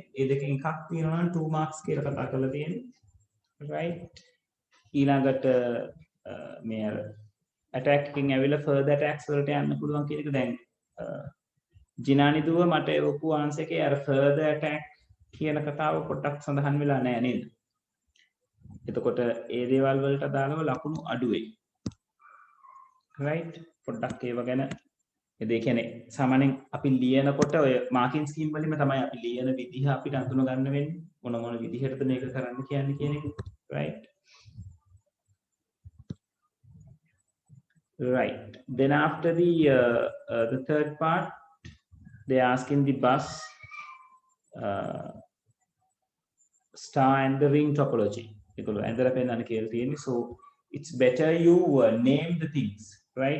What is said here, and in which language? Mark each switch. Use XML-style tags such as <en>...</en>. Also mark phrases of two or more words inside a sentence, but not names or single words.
<si>ඒ දෙකෙන් එකක් තියෙනවා නම්</si> <en>2 marks</en> <si>කියලා කතා කරලා තියෙන්නේ. Right. ඊළඟට මේ attack එකකින් ඇවිල්ලා</si> <en>further attacks</en> <si>වලට යන්න පුළුවන් කියන එක දැන් ජිනානි දුව මට එවපු ආන්සර් එකේ අර</si> <en>further attack</en> <si>කියන කතාව පොඩ්ඩක් සඳහන් වෙලා නැහැ නේද? එතකොට ඒ දේවල් වලට අදාළව ලකුණු අඩු වෙයි.</si> <en>right?</en> <si>පොඩ්ඩක් ඒව ගැන ඒ කියන්නේ සාමාන්‍යයෙන් අපි ලියනකොට ඔය</si> <en>marking scheme</en> <si>වලින්ම තමයි අපි ලියන විදිහ අපිට අඳුන ගන්න වෙන්නේ. මොන විදිහටද මේක කරන්න කියන්නේ කියන එක.</si> <en>right? Right. Then after the third part, they ask in the bus star and the ring topology. So it's better you name the things, right?</en>